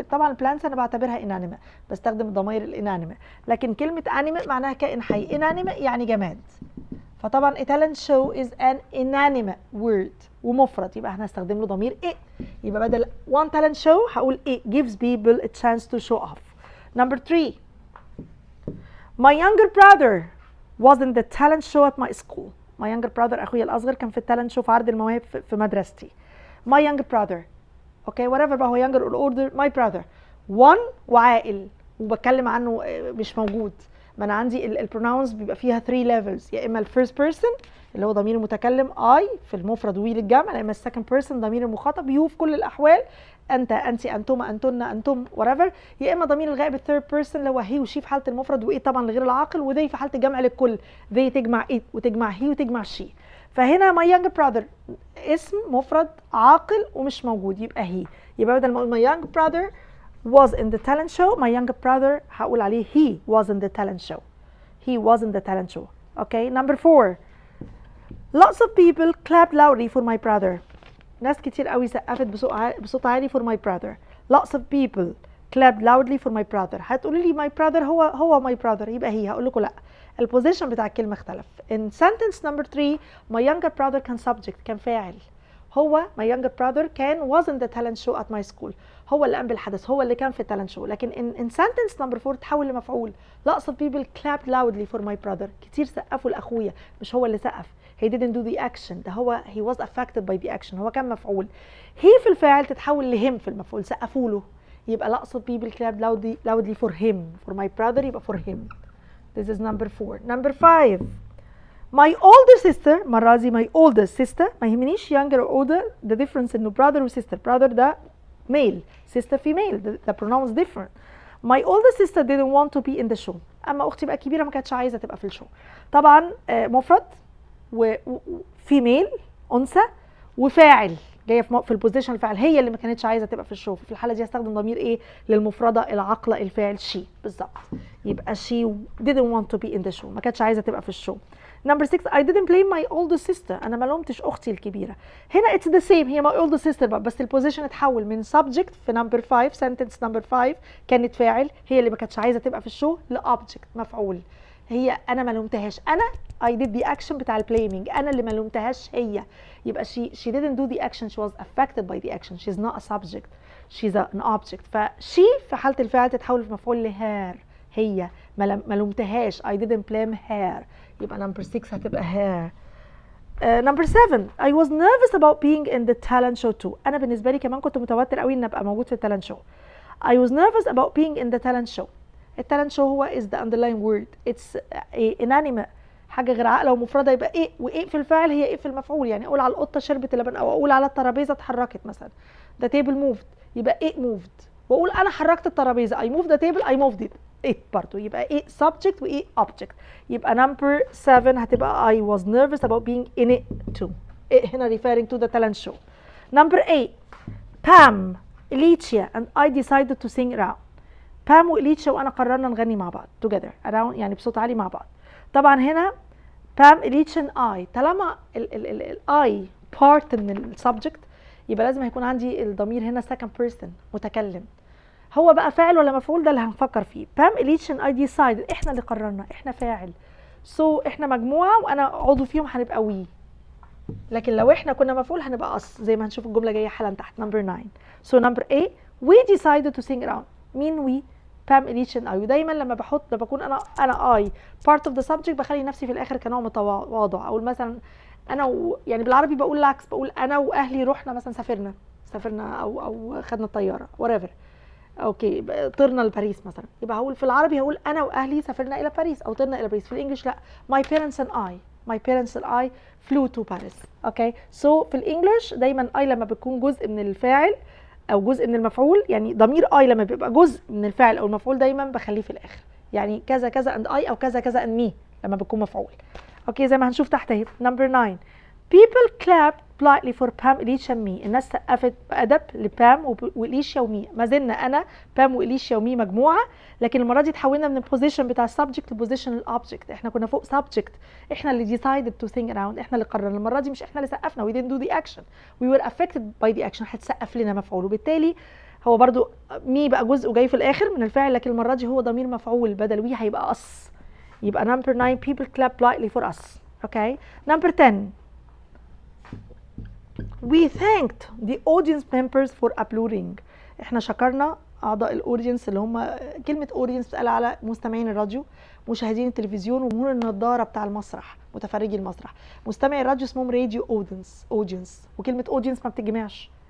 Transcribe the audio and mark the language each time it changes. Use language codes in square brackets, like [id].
[ar] طبعا البلانتس انا بعتبرها انانيمه, بستخدم ضمير الانانيمه, لكن كلمه انيمه معناها كائن حي, انانيمه يعني جماد. فطبعا [en] a talent show is an inanimate word [ar] ومفرد، يبقى احنا هنستخدم له ضمير [en] it. [ar] يبقى بدل [en] one talent show [ar] هقول [en] it gives people a chance to show off. Number 3, my younger brother was in the talent show at my school. my younger brother [ar] اخويا الاصغر كان في التالنت شو في عرض المواهب في مدرستي. [en] my younger brother okay whatever بقى هو younger or older my brother one [ar] وعاقل وبتكلم عنه مش موجود. ما انا عندي البروناونز بيبقى فيها 3 levels، يا اما الفيرست بيرسون اللي هو ضمير المتكلم I في المفرد وي للجمع، يا اما السكند بيرسون ضمير المخاطب يو في كل الاحوال، انت انت انتما انتن انتم whatever، يا اما ضمير الغائب الثيرد بيرسون اللي هو هي وشي في حاله المفرد وايه طبعا لغير العاقل، وذي في حاله الجمع للكل، ذي تجمع ايه وتجمع هي وتجمع شي. فهنا [en] my younger brother [ar] اسم مفرد عاقل ومش موجود يبقى هي، يبقى بدل ما اقول [en] my younger brother was in the talent show my younger brother [ar] هقول عليه [en] he was in the talent show. he was in the talent show. Okay, number 4, lots of people clapped loudly for my brother. [ar] ناس كتير قوي سقفت بصوت عالي [en] for my brother. lots of people clapped loudly for my brother. [ar] هتقولوا لي my brother هو my brother يبقى هي، هقول لكم لا، البوزيشن بتاع الكلمه اختلف. in sentence number 3 my younger brother كان subject كان فاعل، هو my younger brother كان [en] was in the talent show at my school، [ar] هو اللي قام بالحدث، هو اللي كان في التالنت شو. لكن [en] in sentence number 4 [ar] تحول لمفعول. [en] lots of people clapped loudly for my brother. [ar] كتير سقفوا لاخويا، مش هو اللي سقف. [en] he didn't do the action، [ar] ده هو [en] he was affected by the action، [ar] هو كان مفعول. he في الفاعل تتحول لهم في المفعول، سقفوا له، يبقى [en] lots of people clapped loudly for him. for my brother يبقى for him. this is number 4. number 5, my older sister، مرة دي my oldest sister، [ar] ما يهمنيش [en] younger or older، the difference انه brother و sister. brother [ar] ده [en] male، sister female، the pronouns different. my older sister didn't want to be in the show. [ar] اما اختي بقى كبيرة ما كانتش عايزة تبقى في الشو. طبعا مفرد وفيميل انثى وفاعل جايه في البوزيشن الفاعل، هي اللي ما كانتش عايزه تبقى في الشو. في الحاله دي هستخدم ضمير ايه للمفرده العاقله الفاعل she بالظبط، يبقى [en] she didn't want to be in the show، [ar] ما كانتش عايزه تبقى في الشو. [en] number 6, I didn't blame my older sister. [ar] انا ما لومتش اختي الكبيره. هنا [en] it's the same، [ar] هي my older sister بقى، بس البوزيشن اتحول من subject في number 5 sentence number 5 كانت فاعل هي اللي ما كانتش عايزه تبقى في الشو لobject مفعول. هي انا ما لومتهاش، انا I did the action بتاع البليمينج، انا اللي ما لومتهاش هي، يبقى [en] she didn't do the action، she was affected by the action، she's not a subject، she's an object. [ar] she في حالة الفعل تتحول في مفعول لهير، هي ما لومتهاش، [en] I didn't blame her، [ar] يبقى number 6 هتبقى her. [en] number 7, I was nervous about being in the talent show too. [ar] انا بالنسبة لي كمان كنت متوتر قوي ان ابقى موجود في التالنت شو. [en] I was nervous about being in the talent show. [ar] التالنت شو هو is the underlying word، it's inanimate، حاجه غير عاقله ومفرده، يبقى ايه وايه في الفاعل هي ايه في المفعول. يعني اقول على القطه شربت اللبن، او اقول على الترابيزه اتحركت مثلا [en] the table moved، [ar] يبقى ايه moved، واقول انا حركت الترابيزه [en] I moved the table I moved it [ar] برضه، يبقى ايه subject وايه object. يبقى [en] number 7 [ar] هتبقى [en] I was nervous about being in it too. [ar] إيه هنا [en] referring to the talent show. number 8, Pam, Alicia and I decided to sing around. [ar] بام وإليتشا وانا قررنا نغني مع بعض together around، يعني بصوت عالي مع بعض. طبعا هنا بام إليتشا and I، طالما ال I part من السبجكت يبقى لازم هيكون عندي الضمير هنا second person متكلم. هو بقى فاعل ولا مفعول ده اللي هنفكر فيه. بام إليتشا and I decided، احنا اللي قررنا، احنا فاعل، احنا مجموعه وانا عضو فيهم هنبقى وي. لكن لو احنا كنا مفعول هنبقى us، زي ما هنشوف الجمله جايه حالا تحت number 9. [en] so number 8 we decided to sing around. [ar] مين [en] we؟ بام إليتشا and I. [ar] ودايما لما بكون انا I part of the subject بخلي نفسي في الاخر كنوع متواضع. اقول مثلا انا يعني بالعربي بقول العكس، بقول انا واهلي رحنا مثلا سافرنا او خدنا الطياره whatever، اوكي طرنا لباريس مثلا، يبقى هقول في العربي هقول انا واهلي سافرنا الى باريس او طرنا الى باريس. في الانجليش لا، [en] my parents and I flew to Paris. [ar] اوكي سو في الانجليش دايما I لما بتكون جزء من الفاعل او جزء من المفعول، يعني ضمير I لما بيبقى جزء من الفاعل او المفعول دايما بخليه في الاخر، يعني كذا كذا and I او كذا كذا and me لما بتكون مفعول. اوكي زي ما هنشوف تحت اهي. [en] number 9 people clapped politely for Pam, Alicia and me. [ar] الناس سقفت بأدب لبام وإليشيا ومي. ما زلنا أنا بام وإليشيا ومي مجموعة، لكن المرة دي اتحولنا من البوزيشن بتاع السبجكت لبوزيشن الأوبجكت. احنا كنا فوق سبجكت، احنا اللي decided to sing around، احنا اللي قررنا. المرة دي مش احنا اللي سقفنا، [en] we didn't do the action، we were affected by the action، [ar] هتسقف لنا مفعول. وبالتالي هو برضو مي بقى جزء وجاي في الآخر من الفاعل، لكن المرة دي هو ضمير مفعول بدل وي هيبقى us. يبقى number 9 [en] people clap politely for us. Okay. Number 10. We thanked the audience members for uploading. [ar] احنا شكرنا اعضاء الاودينس اللي هم كلمه اودينس بتقال على مستمعين الراديو، مشاهدين التلفزيون، وجمهور النضاره بتاع المسرح، متفرجي المسرح. مستمعي الراديو اسمهم راديو اودينس، وكلمه اودينس ما بتتجمعش.